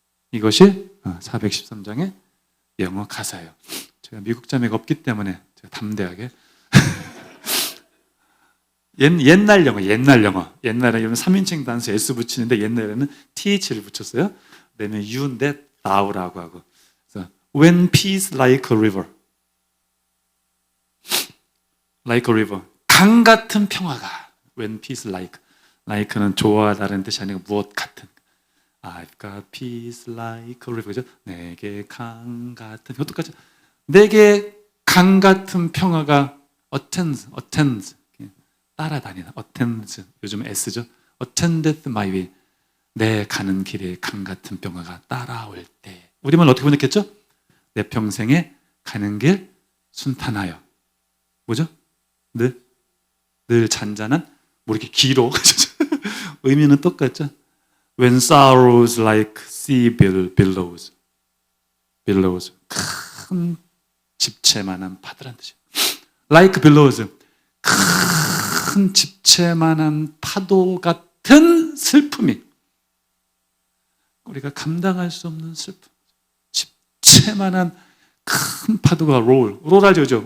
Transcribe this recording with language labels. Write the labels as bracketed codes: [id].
[ko] 이것이 413장의 영어 가사예요. 제가 미국 자매가 없기 때문에 제가 담대하게 옛날 영어. 옛날에는 3인칭 단수 S 붙이는데 옛날에는 TH를 붙였어요. 그다음에 you인데 thou라고 하고. 그래서 [en] when peace like a river. like a river. [ko] 강 같은 평화가. [en] when peace like. [ko] like는 좋아하다는 뜻이 아니고 무엇 같은. [en] I've got peace like a river. [ko] 그죠? 내게 강 같은. 어떡하죠? 내게 강 같은 평화가 attends. 따라다니는 attends. 요즘 S죠. [en] attendeth my way. [ko] 내 가는 길에 강 같은 평화가 따라올 때. 우리말 어떻게 번역했죠? 내 평생에 가는 길 순탄하여. 뭐죠? 늘 잔잔한 뭐 이렇게 길어. 의미는 똑같죠? [en] When sorrows like sea billows. [ko] 큰 집채만한 파도란 뜻이에요. [en] Like billows. [ko] 큰 집채만한 파도 같은 슬픔이 우리가 감당할 수 없는 슬픔. 집채만한 큰 파도가 롤 알죠?